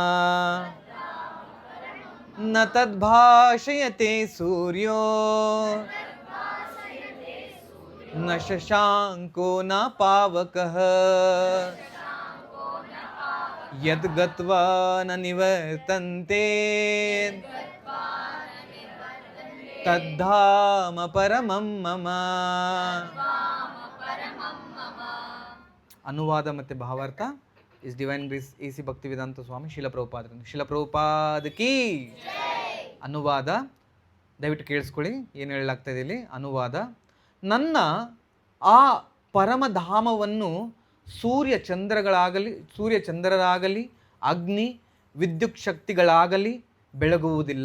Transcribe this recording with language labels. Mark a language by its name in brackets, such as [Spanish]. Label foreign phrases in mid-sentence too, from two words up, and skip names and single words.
[Sanskrit] ನ ತದ್ಭಾಷಯತೆ ಸೂರ್ಯೋ ನ ಶಶಾಂಕೋ ನ ಪಾವಕಃ ಯದ್ಗತ್ವಾ ನ ನಿವರ್ತಂತೆ ತದ್ಧಾಮ ಪರಮಂ ಮಮ. [Kannada] ಅನುವಾದ ಮತ್ತು ಭಾವಾರ್ಥ [English] His Divine Grace [Kannada] AC ಭಕ್ತಿವೇದಾಂತ ಸ್ವಾಮಿ ಶಿಲ ಪ್ರಭುಪಾದ ಕೀ. ಅನುವಾದ ದಯವಿಟ್ಟು ಕೇಳಿಸ್ಕೊಳ್ಳಿ ಏನು ಹೇಳಲಾಗ್ತಾ ಇದೆ ಇಲ್ಲಿ. ಅನುವಾದ: ನನ್ನ ಆ ಪರಮಧಾಮವನ್ನು ಸೂರ್ಯ ಚಂದ್ರರಾಗಲಿ ಅಗ್ನಿ ವಿದ್ಯುತ್ ಶಕ್ತಿಗಳಾಗಲಿ ಬೆಳಗುವುದಿಲ್ಲ.